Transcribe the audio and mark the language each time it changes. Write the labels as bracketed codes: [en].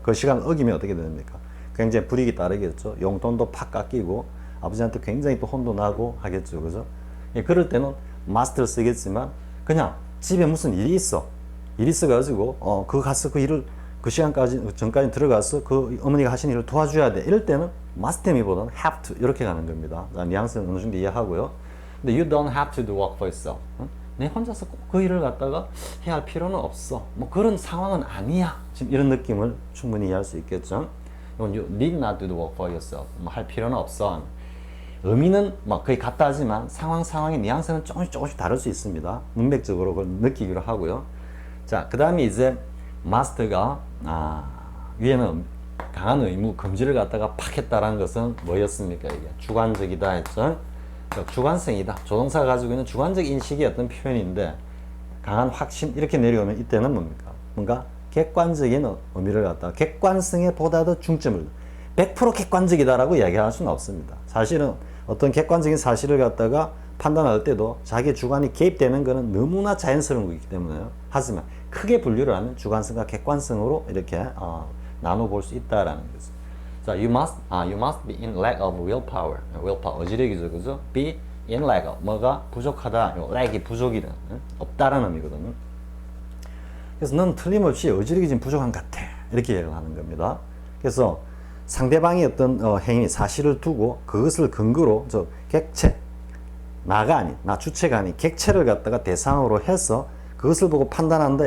[ko] 그 시간을 어기면 어떻게 됩니까? 굉장히 불이익이 따르겠죠. 용돈도 팍 깎이고 아버지한테 굉장히 또 혼도 나고 하겠죠. 그죠? 예, 그럴 때는 must를 쓰겠지만 그냥 집에 무슨 일이 있어. 일이 있어가지고 그거 가서 그 일을 그 시간까지 전까지 들어가서 그 어머니가 하신 일을 도와줘야 돼. 이럴 때는 must 미보다는 have to 이렇게 가는 겁니다. 뉘앙스는 어느 정도 이해하고요. [en] 근데 you don't have to do work for yourself. [ko] 내 혼자서 꼭 그 일을 갖다가 해야 할 필요는 없어. 그런 상황은 아니야. 지금 이런 느낌을 충분히 이해할 수 있겠죠. [en] you need not do the work for yourself. [ko] 할 필요는 없어. 의미는 거의 같다 하지만 상황의 뉘앙스는 조금씩 다를 수 있습니다. 문맥적으로 그걸 느끼기로 하고요. 자, 그 다음에 이제 must가 위에는 강한 의무, 금지를 갖다가 팍 했다라는 것은 뭐였습니까? 이게 주관적이다 했죠. 주관성이다. 조동사가 가지고 있는 주관적 인식의 어떤 표현인데 강한 확신 이렇게 내려오면 이때는 뭡니까? 뭔가 객관적인 의미를 갖다가 객관성에 보다 더 중점을 100% 객관적이다라고 이야기할 수는 없습니다. 사실은 어떤 객관적인 사실을 갖다가 판단할 때도 자기 주관이 개입되는 것은 너무나 자연스러운 거기 때문에요. 하지만 크게 분류를 하면 주관성과 객관성으로 이렇게 나눠볼 수 있다라는 거죠. [en] 자, you must be in lack of willpower. [ko] willpower, 의지력이죠, 그죠? be in lack of, 뭐가 부족하다, lack이 부족이다, 없다라는 의미거든요. 그래서 넌 틀림없이 의지력이 지금 부족한 것 같아. 이렇게 얘기를 하는 겁니다. 그래서 상대방의 어떤 행위, 사실을 두고 그것을 근거로 객체, 나 주체가 아닌 객체를 갖다가 대상으로 해서 그것을 보고 판단한다.